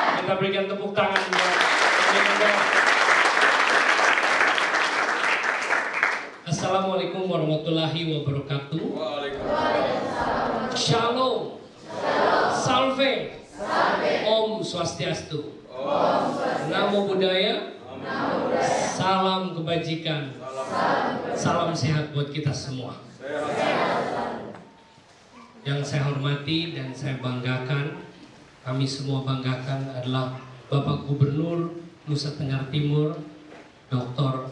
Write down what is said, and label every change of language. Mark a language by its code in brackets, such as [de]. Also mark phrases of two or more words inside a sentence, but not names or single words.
[id] Kita berikan tepuk tangan buat [ar] السلام عليكم ورحمة الله وبركاته. Waalaikumsalam. [he] Shalom. [sa] Salve. ॐ स्वस्त्यस्तु. [pi] Namo Buddhaya. [id] Salam kebajikan. Salam sehat buat kita semua. Yang saya hormati dan saya banggakan, kami semua banggakan adalah Bapak Gubernur Nusa Tenggara Timur, Dr.